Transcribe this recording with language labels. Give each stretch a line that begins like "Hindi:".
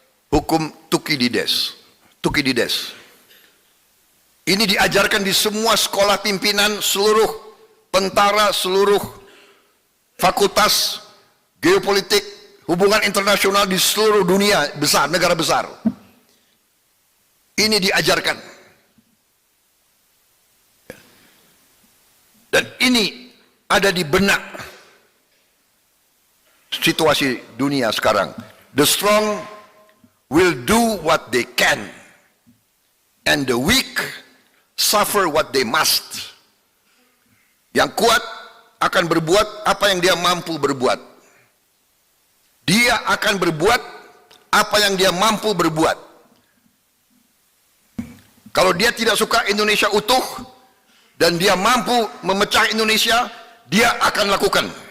Indonesian: Hukum Thukydides. Thukydides. Ini diajarkan di semua sekolah pimpinan, seluruh tentara, seluruh fakultas geopolitik, hubungan internasional di seluruh dunia besar, negara besar. Ini diajarkan. Dan ini ada di benak situasi dunia sekarang.
English: The strong will do what they can, and the weak suffer what they must.
Indonesian: Yang kuat akan berbuat apa yang dia mampu berbuat. Dia akan berbuat apa yang dia mampu berbuat. Kalau dia tidak suka Indonesia utuh dan dia mampu memecah Indonesia, dia akan lakukan.